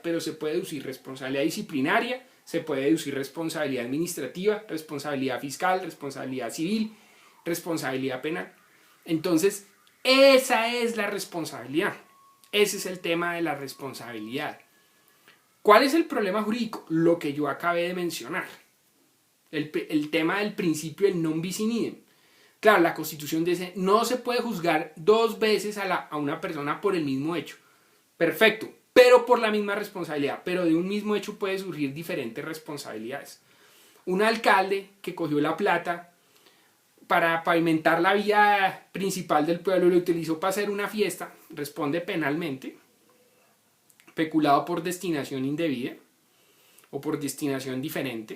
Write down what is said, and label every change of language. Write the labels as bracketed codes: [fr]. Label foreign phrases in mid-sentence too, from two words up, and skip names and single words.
[es] Pero se puede deducir responsabilidad disciplinaria, se puede deducir responsabilidad administrativa, responsabilidad fiscal, responsabilidad civil, responsabilidad penal. Entonces, esa es la responsabilidad. Ese es el tema de la responsabilidad. ¿Cuál es el problema jurídico? Lo que yo acabé de mencionar. El tema del principio del [la] non bis in idem. [es] Claro, la Constitución dice, no se puede juzgar dos veces a una persona por el mismo hecho. Perfecto, pero por la misma responsabilidad. Pero de un mismo hecho puede surgir diferentes responsabilidades. Un alcalde que cogió la plata para pavimentar la vía principal del pueblo y lo utilizó para hacer una fiesta, responde penalmente, peculado por destinación indebida o por destinación diferente.